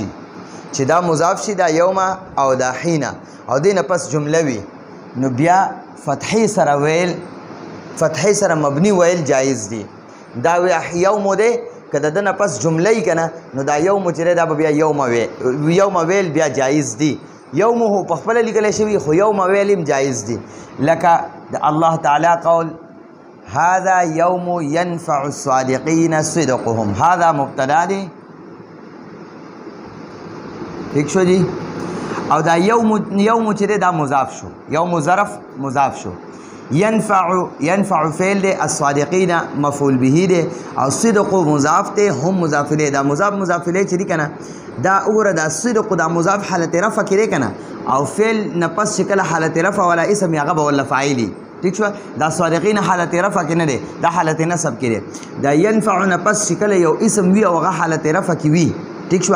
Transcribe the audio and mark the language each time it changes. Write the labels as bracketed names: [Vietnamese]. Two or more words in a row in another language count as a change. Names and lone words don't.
[Pashto] چې دا مضاف شي دا یوم او دا حینا او دې نه پس جمله وي نو بیا فتحې سره ویل فتحې سره مبني ویل جایز دي. دا یوم دی که د ده نه پس جمله یي که نه نو دا یوم چې دی دا به بیا یوم ویل بیا جایز دي. یوم هو په خپله لیکلی شوي خو یوم ویل هم جایز دي. لکه د الله تعالی قول [Arabic] هذا یوم ینفع الصادقین صدقهم. [Pashto] هذا مبتدا دی ٹھیک شو جی. او دا یوم چې دی دا مضاف شو. یوم ظرف مضاف شو. ينفع فعل ده الصادقين مفعول به ده او صدق مضاف ده هم مضاف الیه. دا مضاف الیه چې دی کنه دا وګوره دا صدق دا مضاف حالت رفع کړي کنه او فعل نه پس شکل حالت رفع ولا اسم هغه ولا فاعلی ٹھیک شو. دا صادقین حالت رفع کې نه دی دا حالت نصب کې دی. دا ينفع نه پس شکل یو اسم وی او هغه حالت رفع کې وی ٹھیک شو.